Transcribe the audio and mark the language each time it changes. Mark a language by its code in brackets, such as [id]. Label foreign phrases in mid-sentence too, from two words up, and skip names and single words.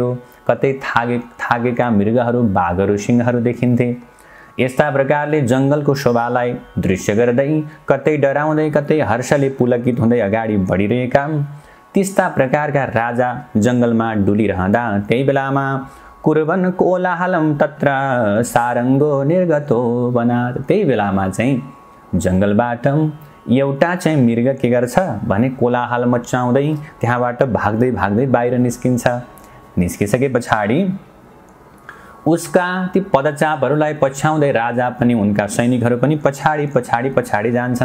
[ne] कतै थाकेका मृगहरू, बाघहरू, सिंहहरू देखिन्थे। यस्ता प्रकारले जङ्गलको शोभालाई दृश्य गर्दै कतै डराउँदै कतै हर्षले पुलकित हुँदै अगाडि बढिरहेका त्यस्ता प्रकारका राजा जङ्गलमा डुलिरहँदा त्यही बेलामा [sa] कुर्बन कोलाहलम तत्र सारङ्गो निर्गतो वनात्, [ne] त्यही बेलामा चाहिँ जङ्गलबाट एउटा चाहिँ मृग के गर्छ भने कोलाहल मचाउँदै त्यहाँबाट भाग्दै भाग्दै बाहिर निस्किन्छ। निस्किसके पछाडि उसका ती पदचापहरूलाई पछ्याउँदै राजा पनि उनका सैनिकहरू पनि पछाडि पछाडि पछाडि जान्छन्।